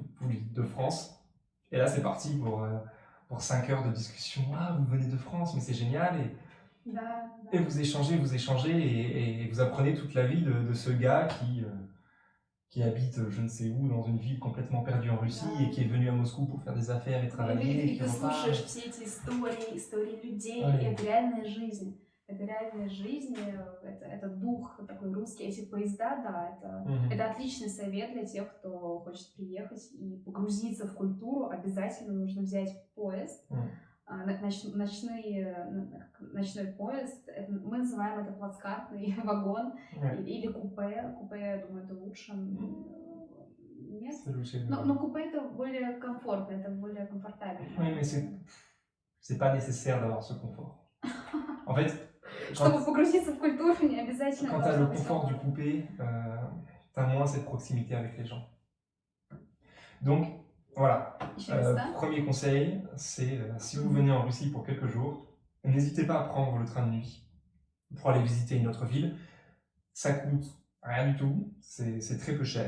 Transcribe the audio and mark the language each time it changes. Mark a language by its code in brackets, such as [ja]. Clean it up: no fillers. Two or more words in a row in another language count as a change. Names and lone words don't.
[fr] Vous lui dites de France. Et là, c'est parti pour 5 heures de discussion. Ah, vous venez de France, mais c'est génial. Et vous échangez, et vous apprenez toute la vie de ce gars qui habite je ne sais où, dans une ville complètement perdue en Russie, et qui est venu à Moscou pour faire des affaires et travailler. [ru] И ты слушаешь все эти истории людей, и это реальная жизнь. Это реальная жизнь, это дух такой русский. Эти поезда, да, это отличный совет для тех, кто хочет приехать и погрузиться в культуру. Обязательно нужно взять поезд, ночной поезд. Мы называем это плацкартный вагон или купе. Купе, я думаю, это лучше. Нет? Но купе это более комфортно, это более комфортабельно. [fr] Oui, mais c'est pas nécessaire d'avoir ce confort. En fait, [ru] Чтобы погрузиться в культуру, не обязательно. [fr] Quand tu as le confort du coupé, tu as moins cette proximité avec les gens. Donc, voilà. Premier conseil, c'est si vous venez en Russie pour quelques jours, n'hésitez pas à prendre le train de nuit pour aller visiter une autre ville. Ça coûte rien du tout, c'est très peu cher.